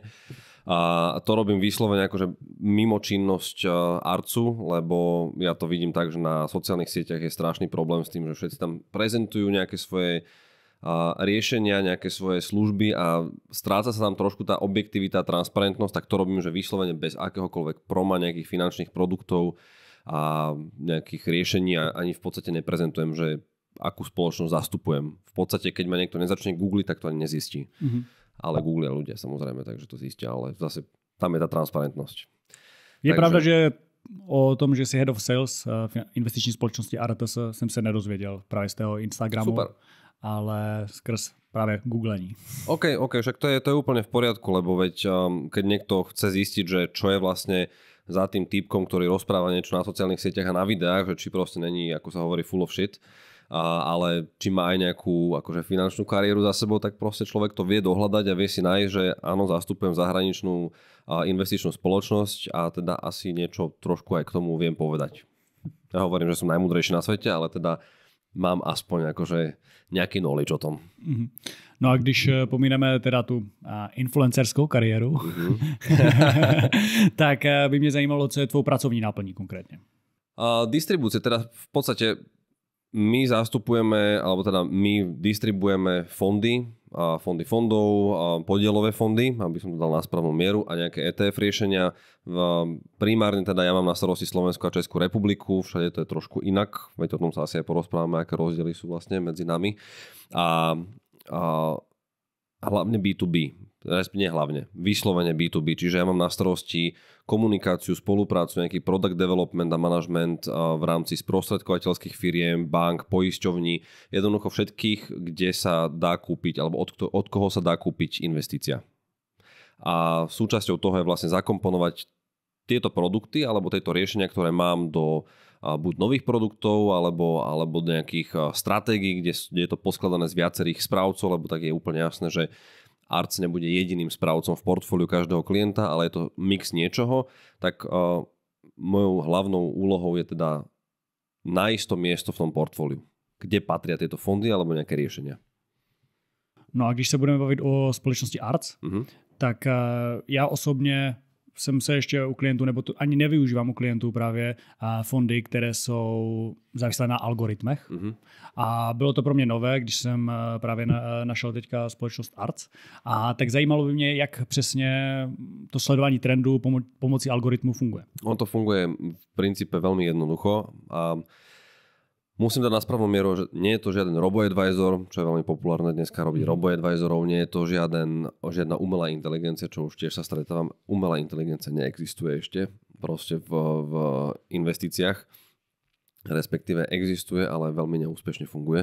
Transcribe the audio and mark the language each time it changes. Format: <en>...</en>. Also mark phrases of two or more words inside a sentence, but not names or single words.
<sk>A to robím vyslovene akože mimo činnosť Artsu, lebo ja to vidím tak, že na sociálnych sieťach je strašný problém s tým, že všetci tam prezentujú nejaké svoje riešenia, nejaké svoje služby a stráca sa tam trošku tá objektivita, transparentnosť, tak to robím, že vyslovene bez akéhokoľvek proma nejakých finančných produktov a nejakých riešení a ani v podstate neprezentujem, že akú spoločnosť zastupujem. V podstate, keď ma niekto nezačne googliť, tak to ani nezistí. Mm-hmm. Ale googlia ľudia samozrejme, takže to zistia, ale zase tam je tá transparentnosť.</sk> <cs>Je pravda, že o tom, že si</cs> <en>Head of Sales</en> <cs>investiční společnosti Arates jsem se nedozvěděl právě z toho Instagramu.</cs> <sk>Super.</sk> <cs>Ale skrz práve googlení.</cs> <sk>OK, však to je úplne v poriadku, lebo veď keď niekto chce zistiť, že čo je vlastne za tým týpkom, ktorý rozpráva niečo na sociálnych sieťach a na videách, že či proste není, ako sa hovorí,</sk> <en>full of shit,</en> <sk>ale či má aj nejakú akože finančnú kariéru za sebou, tak proste človek to vie dohľadať a vie si nájsť, že áno, zastupujem zahraničnú investičnú spoločnosť a teda asi niečo trošku aj k tomu viem povedať. Ja hovorím, že som najmúdrejší na svete, ale teda mám aspoň akože nejaký knowledge o tom.</sk> <cs>No a když pomíneme teda tu influencerskou kariéru, tak by mě zajímalo, co je tvou pracovní náplní konkrétne.</cs> <sk>Distribúcie, teda v podstate my zastupujeme, alebo teda my distribuujeme fondy fondov, podielové fondy, aby som to dal na správnu mieru a nejaké ETF riešenia. Primárne teda ja mám na starosti Slovensku a Českú republiku, všade to je trošku inak, veď o tom sa asi aj porozprávame, aké rozdiely sú vlastne medzi nami. A hlavne B2B, nie hlavne, vyslovene B2B, čiže ja mám na starosti komunikáciu, spoluprácu, nejaký</sk> <en>product development</en> <sk>a management v rámci sprostredkovateľských firiem, bank, poisťovní, jednoducho všetkých, kde sa dá kúpiť, alebo od koho sa dá kúpiť investícia. A súčasťou toho je vlastne zakomponovať tieto produkty, alebo tieto riešenia, ktoré mám do buď nových produktov, alebo nejakých stratégií, kde je to poskladané z viacerých správcov, lebo tak je úplne jasné, že Arts nebude jediným správcom v portfóliu každého klienta, ale je to mix niečoho, tak mojou hlavnou úlohou je teda nájsť to miesto v tom portfóliu, kde patria tieto fondy alebo nejaké riešenia.</sk> <cs>No a když se budeme bavit o společnosti Arts, tak já osobně jsem se ještě u klientů, nebo to ani nevyužívám u klientů právě fondy, které jsou závislé na algoritmech. A bylo to pro mě nové, když jsem právě našel teďka společnost Arts. A tak zajímalo by mě, jak přesně to sledování trendů pomocí algoritmu funguje.</cs> <sk>On to funguje v princípe veľmi jednoducho a musím dať na správnu mieru, že nie je to žiaden robo-advisor, čo je veľmi populárne dneska robiť robo-advisorov, nie je to žiadna umelá inteligencia, čo už tiež sa stretávam. Umelá inteligencia neexistuje ešte proste v investíciách, respektíve existuje, ale veľmi neúspešne funguje.</sk>